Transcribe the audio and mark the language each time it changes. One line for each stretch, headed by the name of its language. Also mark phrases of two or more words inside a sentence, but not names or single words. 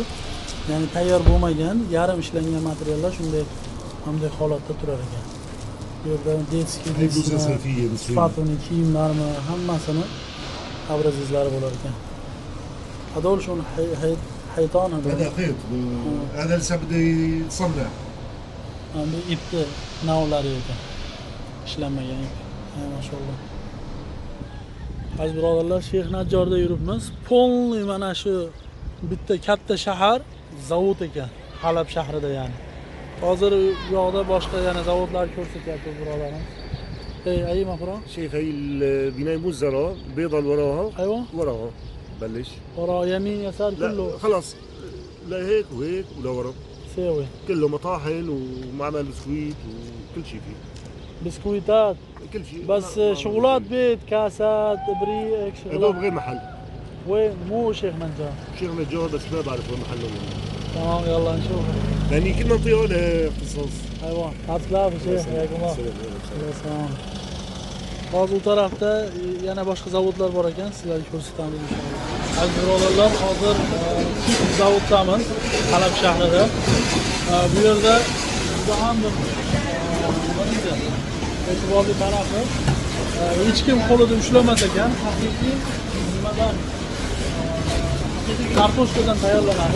Uzbek: Ya'ni tayyor bo'lmagan, yarim ishlangan materiallar shunday hamday holatda turar ekan. Bu yerda detskiy, sifatli kiyimlarni hammasini abrazizlari bo'lar ekan. Adol shuni hayton hadi.
Arabic: هذا خيط هذا لسه بده يصنع.
Uzbek: Bu ipni navlari ekan. Ishlanmagan ip. Maşallah. Aziz birodarlar, Shayx Najjorda yuribmiz. Polniy mana shu bitta katta shahar zavod ekan. Halab shahrida ya'ni. Hozir u yoqda boshqa yana zavodlar ko'rsatyapti birodarim. Ay mafro?
Arabic: شايف هي البناية مزرعة البيضة اللي وراها ايوه وراها بلش ورا يمين يسار كله لا خلاص لا هيك وهيك ولا ورا سوي كله مطاحن ومعمل بسكويت وكل شيء فيه بسكويتات كل شيء بس شغلات بيت كاسات ابريق هذول شغلات غير محل وين مو شيخ نجار شيخ نجار بس ما بعرف وين محله تمام يلا نشوف يعني كل منطقة لها اختصاص ايوه تعال شيخ حياكم الله السلام
Uzbek: hozir u tarafda yana boshqa zavodlar bor ekan, sizlarga ko'rsatamiz inshaalloh. Aziz birodarlar, hozir zavoddamiz Halab shahrida. Bu yerda juda ham bir e'tiborli tarafi hech kim qo'lida ushlamas ekan, haqiqiy nimadan kartoshkadan tayyorlanadi.